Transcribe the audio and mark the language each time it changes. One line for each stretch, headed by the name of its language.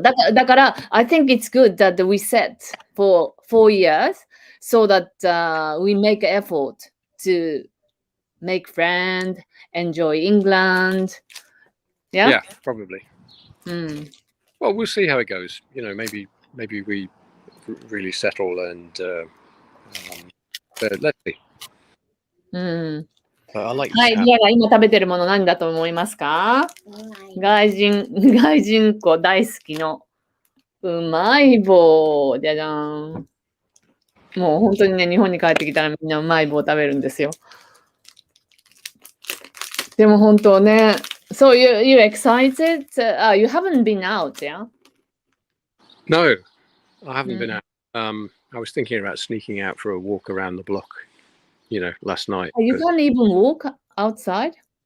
Japanese: だから、
English: I think it's good that we set for 4 years so that we make effort to make friends, enjoy England. Yeah, probably.
Japanese: うん。
English: Well, we'll see how it goes. Maybe we really settle and let's see.
Japanese: うん。
English: I like
Japanese: はい、
English: this
Japanese: リアが今食べてるもの何だと思いますか？外人子大好きのうまい棒。じゃじゃーん。もう本当にね、日本に帰ってきたらみんなうまい棒食べるんですよ。でも本当ね、
English: So you excited? You haven't been out, yeah? No, I haven't been out. I was thinking about sneaking out for a walk around the block, last night. You can't even walk outside?